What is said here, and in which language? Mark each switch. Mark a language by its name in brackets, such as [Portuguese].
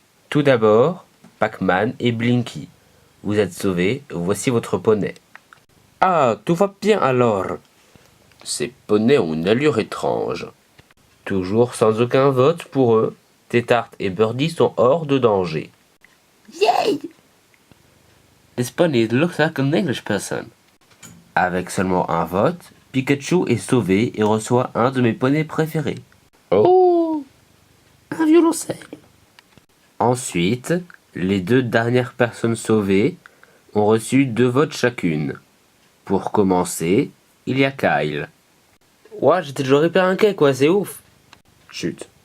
[French] Tout d'abord, Pac-Man et Blinky. Vous êtes sauvés, voici votre poney. Ah, tout va bien alors. Ces poneys ont une allure étrange. Toujours sans aucun vote pour eux, Tétart et Birdie sont hors de danger. Yay! [English] This pony looks like an English person. [French] Avec seulement un vote, Pikachu est sauvé et reçoit un de mes poneys préférés. Oh! Un violoncelle. Ensuite, les 2 dernières personnes sauvées ont reçu 2 votes chacune. Pour commencer, il y a Kyle. Ouais, j'étais toujours hyper inquiet quoi, c'est ouf. Chut.